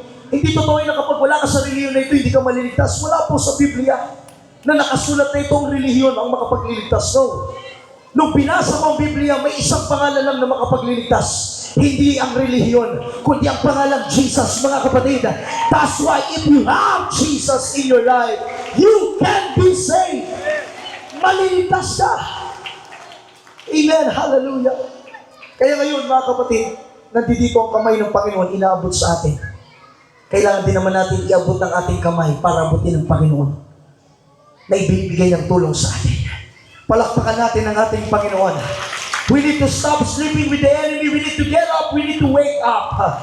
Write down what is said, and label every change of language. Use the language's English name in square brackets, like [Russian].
[Filipino] Hindi totoo yun na kapag wala ka sa relihiyon na ito, hindi ka maliligtas. Wala po sa Biblia na nakasulat na itong relihiyon ang makapagliligtas. No. Nung binasa mo ang Biblia, may isang pangalan lang na makapagliligtas. Hindi ang relihiyon, kundi ang pangalan Jesus, mga kapatid. [English] That's why if you have Jesus in your life, you can be saved. [Filipino] Maliligtas ka. Amen. Hallelujah. Kaya ngayon, mga kapatid, nandito ang kamay ng Panginoon, inaabot sa atin. Kailangan din naman natin iabot ng ating kamay para abutin ng Panginoon na ibibigay ng tulong sa atin. Palakpakan natin ang ating Panginoon. [English] We need to stop sleeping with the enemy. We need to get up. We need to wake up.